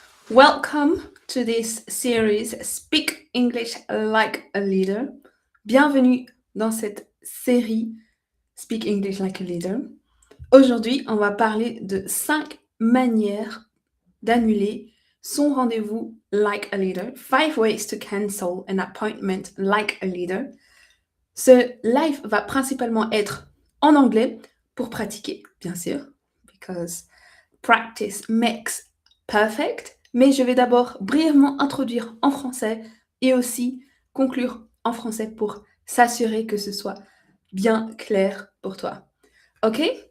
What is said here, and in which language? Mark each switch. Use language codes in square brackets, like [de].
[en] Welcome to this series Speak English Like a Leader. [fr] Bienvenue dans cette série Speak English Like a Leader. Aujourd'hui, on va parler de 5 manières d'annuler son rendez-vous [en] like a leader. 5 ways to cancel an appointment like a leader. [fr] Ce live va principalement être en anglais pour pratiquer, bien sûr, [en] because practice makes perfect, [fr] mais je vais d'abord brièvement introduire en français et aussi conclure en français pour s'assurer que ce soit bien clair pour toi. Ok?